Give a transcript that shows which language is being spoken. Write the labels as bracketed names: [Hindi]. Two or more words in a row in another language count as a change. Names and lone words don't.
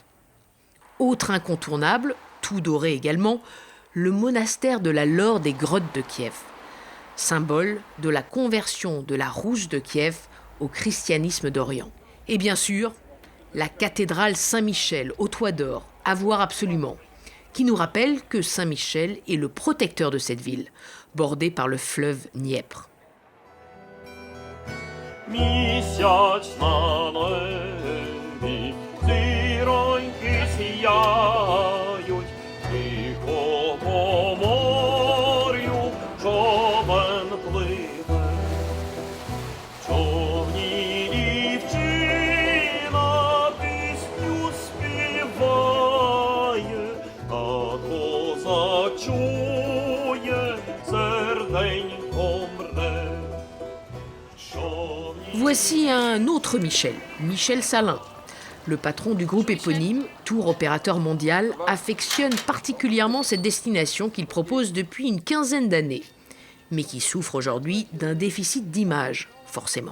[French] Autre incontournable, tout doré également, le monastère de la Laure des Grottes de Kiev, symbole de la conversion de la Rousse de Kiev au christianisme d'Orient. Et bien sûr, la cathédrale Saint-Michel au toit d'or, à voir absolument, qui nous rappelle que Saint-Michel est le protecteur de cette ville, bordée par le fleuve Dniepr. [Ukrainian] Місяць на небі, зіроньки сіяють, тихо по морю човен пливе. Човні дівчина пісню співає, а козак чує, серденько мре. [French] Voici un autre Michel, Michel Salin. Le patron du groupe éponyme, tour opérateur mondial, affectionne particulièrement cette destination qu'il propose depuis une quinzaine d'années, mais qui souffre aujourd'hui d'un déficit d'image, forcément.